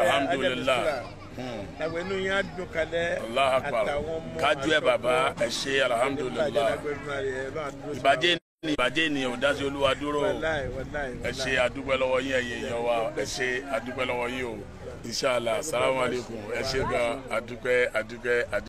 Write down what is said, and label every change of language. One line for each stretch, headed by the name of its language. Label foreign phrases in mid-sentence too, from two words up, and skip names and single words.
Arabic: alhamdulillah
Yoruba: àgbẹ̀ inú yẹn á dùn kalẹ̀ àtàwọn ọmọ kájú ẹ bàbá ẹ ṣe alhamdulillah ìbàjẹ́ ènìyàn ò dá sí Olúwa dúró ẹ ṣe àdúpẹ́ lọ́wọ́ yín ẹ̀yin èèyàn wa ẹ ṣe àdúpẹ́ lọ́wọ́ yín o inshallah
Arabic: السلام عليكم
Yoruba: ẹ ṣe gan àdúpẹ́.